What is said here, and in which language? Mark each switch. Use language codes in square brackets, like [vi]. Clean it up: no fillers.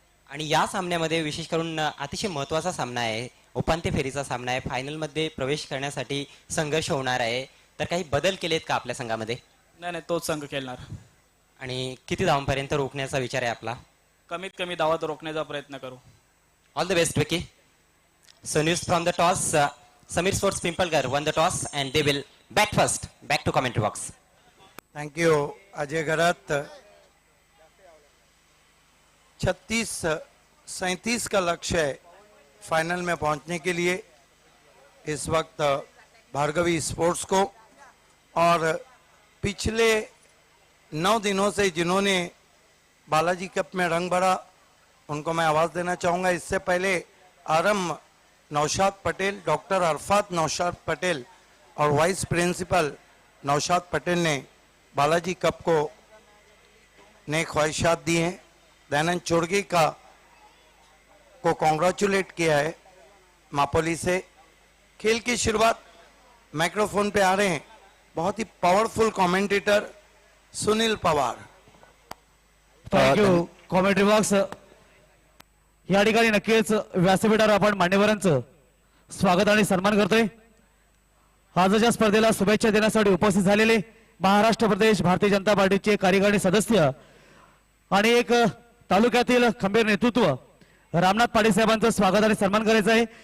[mr] आणि या सामन्यामध्ये विशेष करून अतिशय महत्त्वाचा सामना आहे, उपांत्य फेरीचा सामना आहे. फायनलमध्ये प्रवेश करण्यासाठी संघर्ष होणार आहे. तर काही बदल केलेत का आपल्या संघामध्ये? नाही, तोच संघ खेळणार. आणि किती धावांपर्यंत रोखण्याचा विचार आहे आपला? कमीत कमी धावात रोखण्याचा प्रयत्न करू. [en] All the best Vicky. So news from the toss, Samir Sports Pimpalgarh won the toss and they will bat first. Back to commentary box. Thank you Ajay Garat. [hi] 36-37 का लक्ष्य है फाइनल में पहुंचने के लिए इस वक्त भार्गवी स्पोर्ट्स को. और पिछले 9 दिनों से जिन्होंने बालाजी कप में रंग भरा उनको मैं आवाज़ देना चाहूँगा. इससे पहले आरम नौशाद पटेल, डॉक्टर अरफात नौशाद पटेल और वाइस प्रिंसिपल नौशाद पटेल ने बालाजी कप को नए ख्वाहिशात दी हैं. दयानंद चोरगी को कॉन्ग्रेचुलेट किया है मापोली से. खेल की शुरुआत माइक्रोफोन पे आ रहे हैं बहुत ही powerful commentator Sunil Pawar. [en] Thank you commentary box. [mr] या ठिकाणी नक्कीच व्यासपीठावर आपण मान्यवरांचं स्वागत आणि सन्मान करतोय. आजच्या स्पर्धेला शुभेच्छा देण्यासाठी उपस्थित झालेले महाराष्ट्र प्रदेश भारतीय जनता पार्टीचे कार्यकारिणी सदस्य आणि एक तालुक्यातील खंबीर नेतृत्व रामनाथ पाटील साहेबांचं स्वागत आणि सन्मान करायचं आहे.